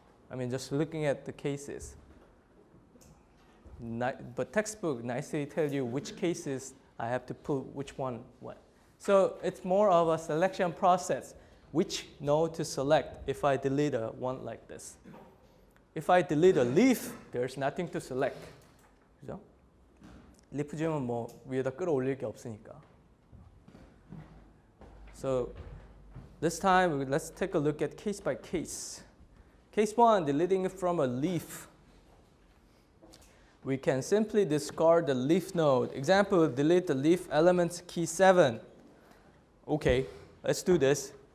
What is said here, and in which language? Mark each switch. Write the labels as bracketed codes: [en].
[en] I mean, just looking at the cases. But textbook nicely tell you which cases I have to put which one what. So it's more of a selection process. which node to select if I delete a one like this. If I delete a leaf, there's nothing to select. [ko] 그죠? 리프 지으면 뭐 위에다 끌어올릴 게 없으니까. [en] So this time let's take a look at case by case. Case 1, deleting from a leaf. We can simply discard the leaf node. Example, delete the leaf element key 7. Okay, let's do this.